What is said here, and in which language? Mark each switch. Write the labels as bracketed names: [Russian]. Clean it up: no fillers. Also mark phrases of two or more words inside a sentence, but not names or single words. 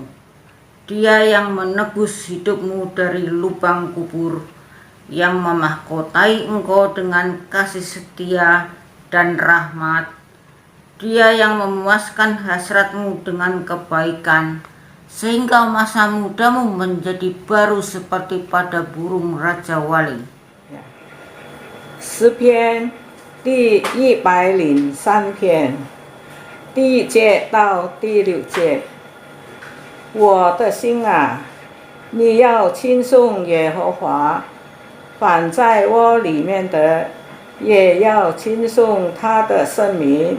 [Indonesian] Dia yang menebus hidupmu dari lubang kubur, yang memahkotai engkau dengan kasih setia dan rahmat. Dia yang memuaskan hasratmu dengan kebaikan, sehingga masa mudamu menjadi baru seperti pada burung Raja Wali. [Chinese] 诗篇第103篇第1节到第6节。我的心啊，你要称颂耶和华，凡在我里面的也要称颂他的圣名。